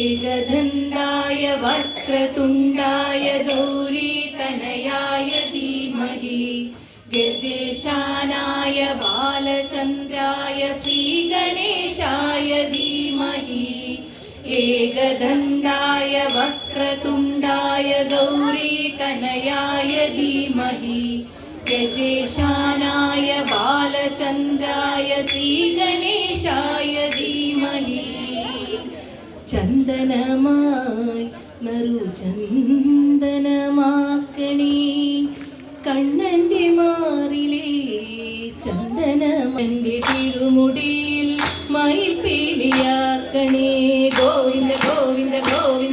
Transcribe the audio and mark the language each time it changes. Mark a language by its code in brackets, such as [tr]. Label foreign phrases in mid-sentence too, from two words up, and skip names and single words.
[sa] एकदन्ताय वक्रतुण्डाय गौरीतनयाय धीमहि गजेशानाय बालचन्द्राय श्रीगणेशाय धीमहि एकदन्ताय वक्रतुण्डाय गौरीतनयाय धीमहि गजेशानाय बालचन्द्राय श्रीगणेशाय धीमहि [ml] ചന്ദനമായി നറുചന്ദനമാക്കണേ കണ്ണൻ്റെ മാറിലെ ചന്ദനമൻ്റെ തിരുമുടിയിൽ മയിൽപ്പീലിയാക്കണേ ഗോവിന്ദ ഗോവിന്ദ ഗോവിന്ദ